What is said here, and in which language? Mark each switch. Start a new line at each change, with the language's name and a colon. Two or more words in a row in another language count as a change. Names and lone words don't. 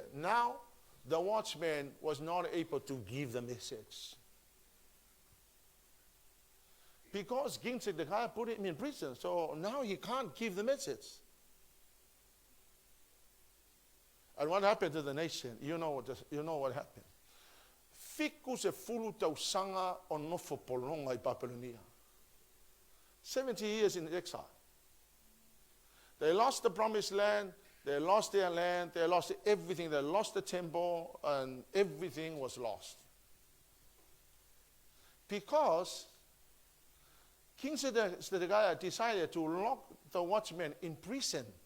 English: Now the watchman was not able to give the message. Because King Zedekiah put him in prison, so now he can't give the message. And what happened to the nation? You know what happened.
Samoan: Fiku se fulu tausanga o nofo polonga I Babylonia.
English: 70 years in exile. They lost the promised land, they lost their land, they lost everything. They lost the temple, and everything was lost. Because King Zedekiah decided to lock the watchmen in prison.